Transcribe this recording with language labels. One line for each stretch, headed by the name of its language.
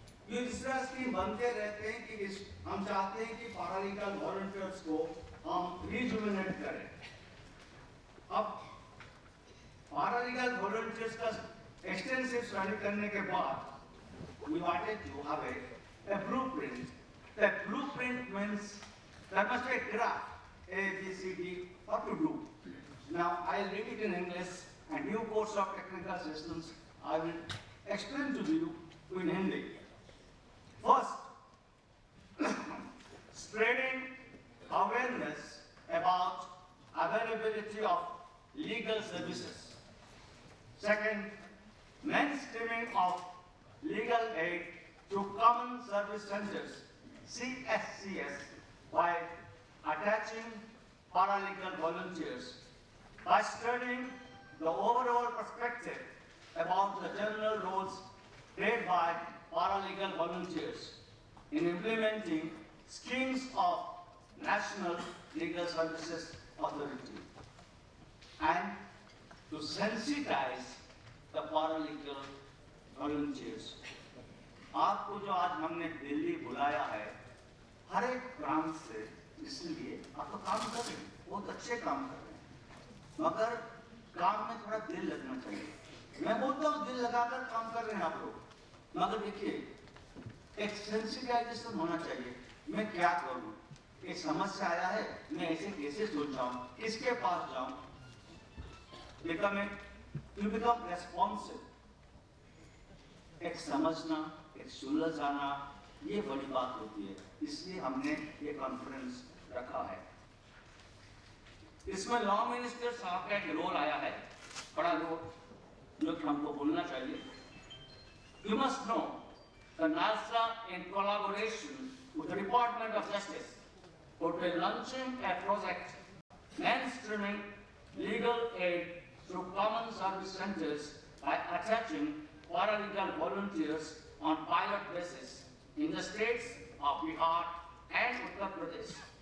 Hindi: ये दूसरा स्कीम बनते रहते हैं कि हम चाहते हैं कि पैरालीगल वॉलंटियर्स को हम रिजुवेनेट करें। अब पैरालीगल वॉलंटियर्स का एक्सटेंसिव स्टडी करने के बाद
English: we wanted to have a blueprint. The blueprint means there must be a graph, A, B, C, D, what to do. Now I'll read it in English, and new course of technical systems I will explain to you in Hindi. First, spreading awareness about availability of legal services. Second, mainstreaming of legal aid to common service centers, CSCS, by attaching paralegal volunteers, by studying the overall perspective about the general roles played by paralegal volunteers in implementing schemes of National Legal Services Authority, and to sensitize the paralegal volunteers.
Hindi: आपको जो आज हमने दिल्ली बुलाया है, हर एक branch से, इसलिए आप तो काम कर रहे हैं, बहुत अच्छे काम कर रहे हैं, मगर काम में थोड़ा दिल लगना चाहिए। मैं बोलता हूँ दिल लगाकर काम कर रहे हैं आप लोग, मगर देखिए एक सेंसिटाइजेशन होना चाहिए। मैं क्या करूँ, एक समस्या आया है, मैं ऐसे कैसे सोचाऊँ, किसके पास जाऊँ।
English: You become responsive.
Hindi: एक समझना, एक सुलझाना, ये बड़ी बात होती है। इसलिए हमने ये कॉन्फ्रेंस रखा है। इसमें लॉ मिनिस्टर साहब का एक रोल आया है, बड़ा रोल, जो कि हमको बोलना चाहिए।
English: You must know that NASA, in collaboration with the Department of Justice, will be launching a project mainstreaming legal aid through common service centers by attaching paralegal volunteers on pilot basis in the states of Bihar and Uttar Pradesh.